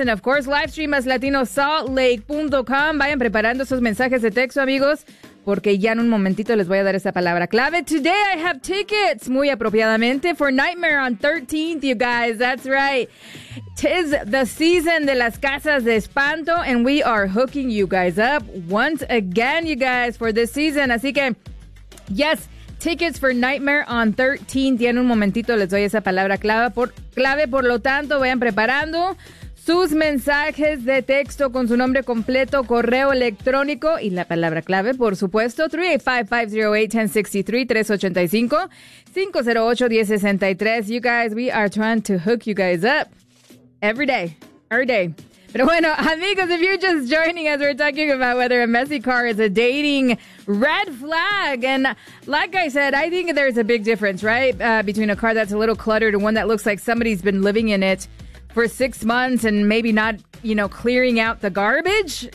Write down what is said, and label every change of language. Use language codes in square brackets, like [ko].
[en] And of course, live stream as latinosaltlake.com. [es] Vayan preparando sus mensajes de texto, amigos, porque ya en un momentito les voy a dar esa palabra clave. [en] Today I have tickets, [es] muy apropiadamente, [en] for Nightmare on 13th, you guys. That's right. Tis the season [es] de las casas de espanto, [en] and we are hooking you guys up once again, you guys, for this season. [es] Así que, [en] yes, tickets for Nightmare on 13th. [es] Ya en un momentito les doy esa palabra clave. Por lo tanto, vayan preparando sus mensajes de texto con su nombre completo, correo electrónico y la palabra clave, por supuesto, 385-508-1063, 385-508-1063. [en] You guys, we are trying to hook you guys up every day, every day. [es] Pero bueno, amigos, [en] if you're just joining us, we're talking about whether a messy car is a dating red flag. And like I said, I think there's a big difference, right, between a car that's a little cluttered and one that looks like somebody's been living in it for 6 months and maybe not, you know, clearing out the garbage.